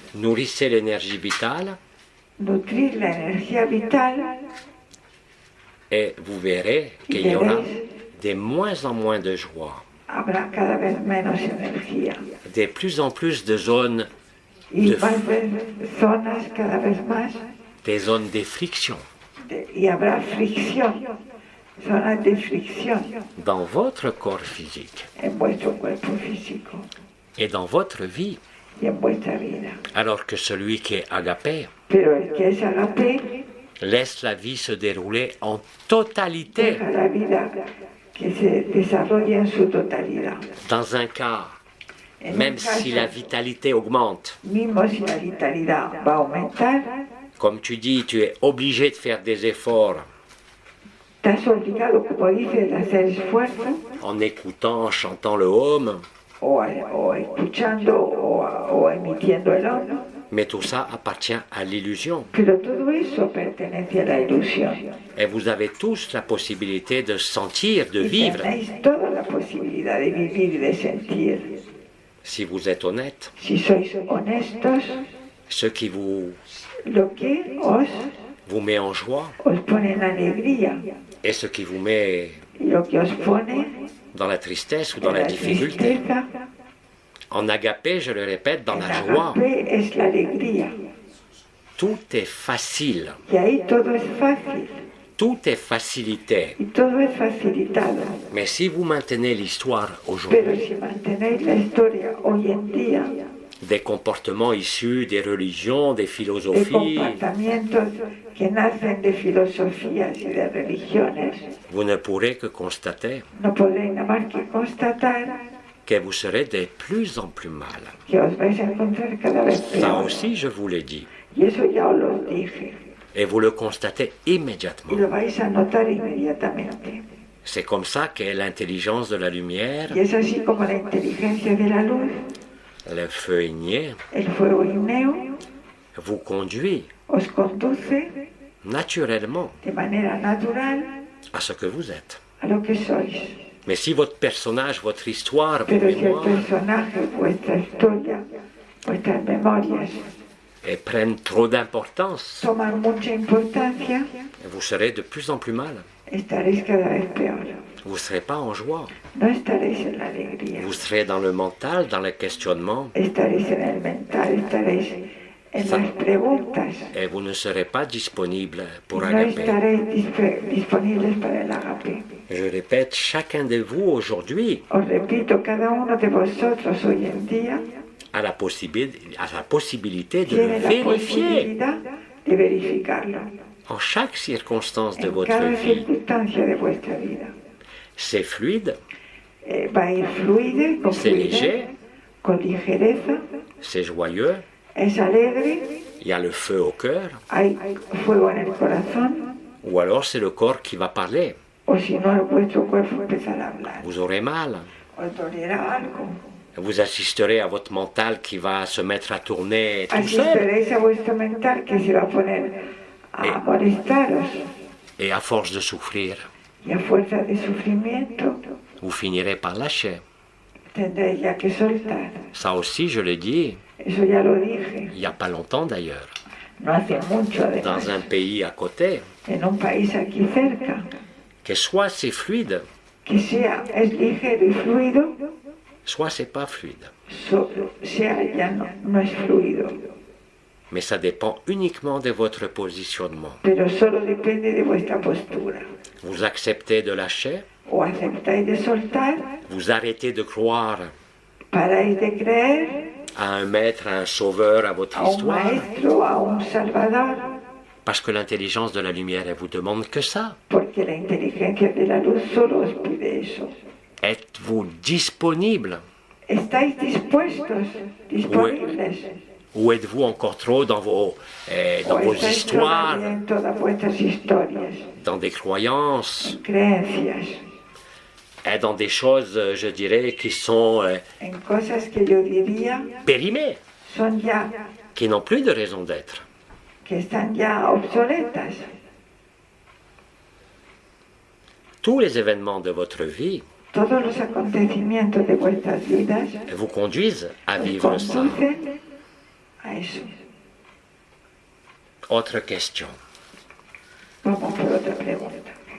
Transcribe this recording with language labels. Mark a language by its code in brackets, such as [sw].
[fr] Nourrissez l'énergie vitale [es] Nutrir la energía vital [fr] et vous verrez qu'il y aura de moins en moins de joie, [es] habrá cada vez menos energía. [fr] de plus en plus de zones [es] y va a haber zonas cada vez más [fr] des zones de friction [es] y habrá fricción, zonas de fricción [fr] dans votre corps physique [es] en vuestro cuerpo físico [fr] et dans votre vie. [es] y en vuestra vida. [fr] Alors que celui qui est agapé [es] Pero el que es agape [fr] laisse la vie se dérouler en totalité. [es] deja la vida que se desarrolle en su totalidad. [fr] Dans un cas, [es] En [fr] même [es] un [fr] si [es] caso, [fr] la vitalité augmente, [es] mismo si la vitalidad va a aumentar, [fr] comme tu dis, tu es obligé de faire des efforts [es] estás obligado, como dices, a hacer esfuerzo [fr] en écoutant, en chantant le home, [es] o escuchando o emitiendo el órgano. [fr] mais tout ça appartient à l'illusion. [es] Pero todo eso pertenece a la ilusión. [fr] Et vous avez tous la possibilité de sentir, de [es] Y [fr] vivre, [es] tenéis toda la posibilidad de vivir y de sentir. [fr] si vous êtes honnête. [es] Si sois honestos, [fr] Ce qui vous [es] lo que [fr] met en joie [es] os pone en alegría [fr] et ce qui vous met [es] y lo que os pone [fr] dans la tristesse ou [es] en [fr] dans la [es] la [fr] difficulté. [es] tristeza, [fr] En agapé, je le répète, dans [es] en [fr] la joie, [es] agape es la alegría. [fr] tout est facile, [es] Y ahí todo es fácil [fr] tout est facilité. [es] y todo es facilitado. [fr] Mais si vous maintenez l'histoire [es] Pero [fr] aujourd'hui, [es] si mantenéis la historia hoy en día [fr] des comportements issus des religions, des [es] de [fr] philosophies, [es] comportamientos que nacen de filosofías y de religiones, [fr] vous ne pourrez que constater [es] no podréis nada más que constatar [fr] que vous serez de plus en plus mal. [es] que os vais a encontrar cada vez [fr] Ça [es] peor. [fr] aussi, je vous l'ai dit. [es] Y eso ya os lo dije. [fr] Et vous le constatez [es] Y [fr] immédiatement. [es] lo vais a notar inmediatamente. [fr] C'est comme ça qu'est l'intelligence de la lumière, [es] Y es así como la inteligencia de la luz, [fr] le feu igné, [es] el fuego igneo, [fr] vous conduit [es] os conduce [fr] naturellement [es] de manera natural [fr] à ce que vous êtes. [es] a lo que sois. [fr] Mais si votre personnage, votre histoire, vos [es] Pero si el [fr] mémoires [es] personaje, vuestra historia, vuestras memorias [fr] prennent trop d'importance, [es] toman mucha importancia, [fr] vous serez de plus en plus mal. [es] estaréis cada vez peor. [fr] Vous ne serez pas en joie. [es] No estaréis en la alegría, [fr] Vous serez dans le mental, dans le questionnement, [es] estaréis en el mental, estaréis en las preguntas. [fr] et vous ne serez pas disponible pour [es] No [fr] agapé. [es] estaréis disponibles para el agape. [fr] Je répète, chacun de vous aujourd'hui [es] Os repito, cada uno de vosotros hoy en día [fr] a la possibilité de le [es] tiene la [fr] vérifier [es] posibilidad de verificarlo [fr] en chaque circonstance de [es] en [fr] votre [es] cada [fr] vie. [es] circunstancia de vuestra vida. [fr] C'est fluide, [es] Va a ir fluide, con [fr] c'est [es] fluidez, [fr] léger, [es] con ligereza, [fr] c'est joyeux, [es] es alegre, [fr] il y a le feu au cœur, [es] hay fuego en el corazón, [fr] ou alors c'est le corps qui va parler. [es] o si no, vuestro cuerpo empezará a hablar. [fr] Vous aurez mal. [es] Os dolerá algo. [fr] Vous assisterez à votre mental qui va se mettre à tourner tout seul. [es] Asistiréis a vuestro mental que se va a poner a molestaros [fr] Et à force de souffrir, [es] y a fuerza de sufrimiento [fr] vous finirez par lâcher. [es] tendréis ya que soltar. [fr] Ça aussi, je le dis, [es] Eso ya lo dije, [fr] il n'y a pas longtemps d'ailleurs, [es] no hace mucho además, [fr] dans un pays à côté, [es] en un país aquí cerca, [fr] que soit c'est fluide, [es] que es ligero y fluido, [fr] soit c'est pas fluide. [es] sea ya no es fluido, [fr] Mais ça dépend uniquement de votre positionnement. [es] pero solo depende de vuestra postura. [fr] Vous acceptez de lâcher, [es] O aceptáis de soltar, [fr] vous arrêtez de croire [es] paráis de creer [fr] à un maître, à un sauveur, à votre [es] a un [fr] histoire, [es] maestro, a un salvador, [fr] parce que l'intelligence de la lumière, elle vous demande que ça. [es] porque la inteligencia de la luz solo os pide eso. [fr] Êtes-vous disponible [es] ¿Estáis dispuestos, disponibles? [fr] ou êtes-vous encore trop dans vos [es] ¿O estáis [fr] histoires, [es] todavía en todas vuestras historias, [fr] dans des croyances, [es] creencias, [fr] dans des choses, je dirais, qui sont [es] en cosas que yo diría [fr] périmées, [es] son ya, [fr] qui n'ont plus de raison d'être? [es] que están ya obsoletas? [fr] Tous les événements de votre vie [es] Todos los acontecimientos de vuestras vidas [fr] vous conduisent à [es] os [fr] vivre ça. [es] conducen a eso. [fr] Autre question. [es] Vamos por otra pregunta.